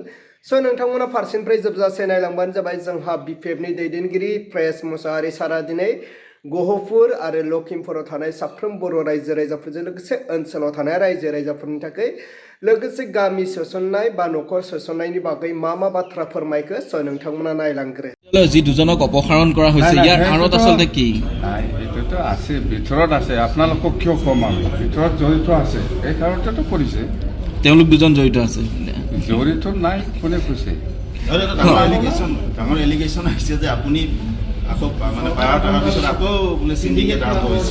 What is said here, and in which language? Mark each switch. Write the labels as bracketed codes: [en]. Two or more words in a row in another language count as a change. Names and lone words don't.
[brx] स' नोंथांमोना फारसेनिफ्राय जोबजासे नायलांबानो जाबाय जोंहा बिपिएफनि दैदेनगिरि प्रेस मुसाहारि सारा दिनै गहपुर आरो लखिमपुराव थानाय साफ्रोम बर' रायजो राजाफोरजों लोगोसे ओनसोलाव थानाय रायजो राजाफोरनि थाखाय लोगोसे गामि सोसननाय बा न'खर सोसननायनि बागै मा बाथ्रा फोरमायखो स' नोंथांमोना नायलांग्रो। [as] যি দুজনক অপসাৰণ কৰা হৈছে ইয়াৰ আঁৰত আচলতে কি? এইটোতো আছে, ভিতৰত আছে। আপোনালোকক কিয় কম আমি, ভিতৰত জড়িত আছে, এই কাৰণতেতো কৰিছে। তেওঁলোক দুজন জড়িত আছে, জড়িত নাই কোনে কৈছে? ডাঙৰ এলিগেশ্যন আহিছে যে আপুনি আকৌ মানে পাৱাৰ টকাৰ পিছত আকৌ বোলে চিণ্ডিকেট আৰম্ভ হৈছে।